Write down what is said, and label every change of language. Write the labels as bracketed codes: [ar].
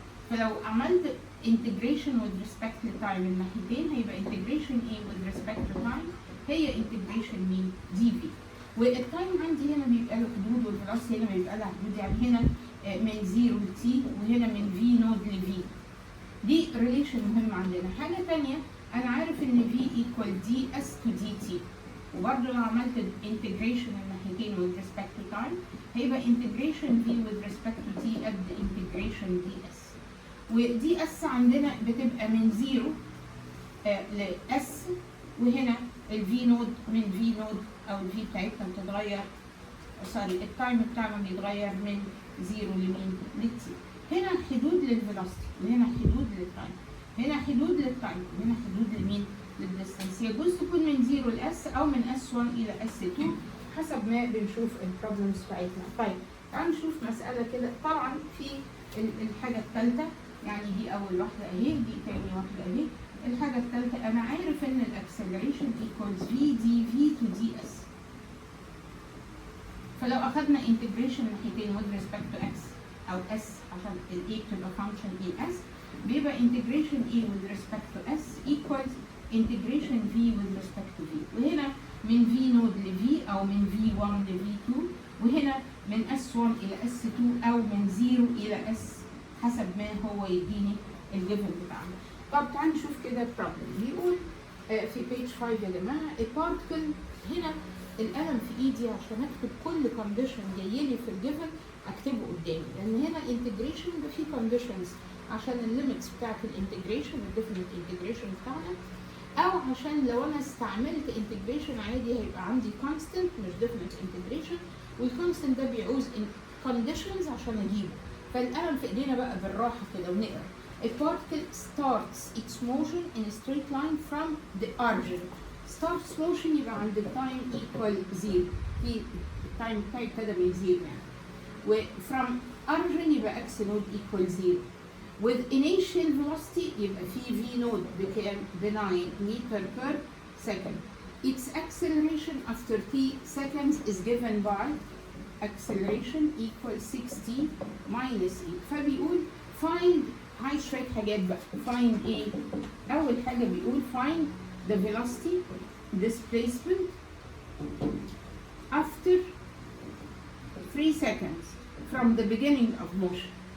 [ar] فلو عملت integration [en] with respect to time [ar] الناحيتين هيبقى integration A with respect to time هي integration مين؟ دي في. والتايم عندي هنا بيبقى له حدود والفيلوسيتي هنا بيبقى لها حدود، يعني هنا من 0 ل t وهنا من v نود ل v. دي ريليشن مهم عندنا. حاجه ثانيه انا عارف ان v equal ds to dt، وبرده لو عملت integration الناحيتين [en] with respect to time [ar] هيبقى integration v with respect to t قد integration ds. ودي اس عندنا بتبقى من 0 ل s، وهنا الفي نود من في نود او الفي بتاعتنا بتتغير، سوري التايم بتاعنا بيتغير من 0 لمين؟ للتي. هنا حدود للفيلوسيتي وهنا حدود للتايم، هنا حدود للتايم وهنا حدود لمين؟ للديستانس. يجوز تكون من 0 لاس او من S1 الى S2 حسب ما بنشوف البروبلمز بتاعتنا. طيب تعالوا نشوف مساله كده. طبعا في الحاجه الثالثه، يعني دي اول واحده اهي، دي ثاني واحده اهي. الحاجه الثالثه انا عارف ان الاكسلريشن equals v dv to ds. فلو اخذنا integration ناحيتين [en] with respect to x [ar] او s عشان ال a بتبقى function es، بيبقى integration a with respect to s equals integration v with respect to v. وهنا من v نود ل v او من v1 ل v2، وهنا من s1 الى s2 او من 0 الى s حسب ما هو يديني الليفل بتاعنا. طب تعالوا نشوف كده البروبلم. بيقول في بيج 5 يا جماعه البارتكل. هنا القلم في ايدي عشان اكتب كل كونديشن جاي لي في الجيفن اكتبه قدامي، لان هنا الانتجريشن ده فيه كونديشنز عشان الليميتس بتاعت الانتجريشن والديفينيت انتجريشن بتاعنا، او عشان لو انا استعملت انتجريشن عادي هيبقى عندي كونستنت مش ديفينيت انتجريشن، والكونستنت ده بيعوز كونديشنز عشان اجيبه. فالقلم في ايدينا بقى بالراحه كده ونقرا. [en] A particle starts its motion in a straight line from the origin. [ar] starts motion يبقى عند التايم equal 0، في التايم بتاعي ابتدى من 0 يعني. [en] و from origin يبقى x node equal 0. with initial velocity [ar] يبقى في [en] v node بكام؟ ب 9 meter per second. Its acceleration after t seconds is given by acceleration equal 60 minus e. [ar] فبيقول find، عايز شوية حاجات بقى. [en] find ايه؟ [ar] أول حاجة بيقول [en] find the velocity displacement after 3 seconds from the beginning of motion.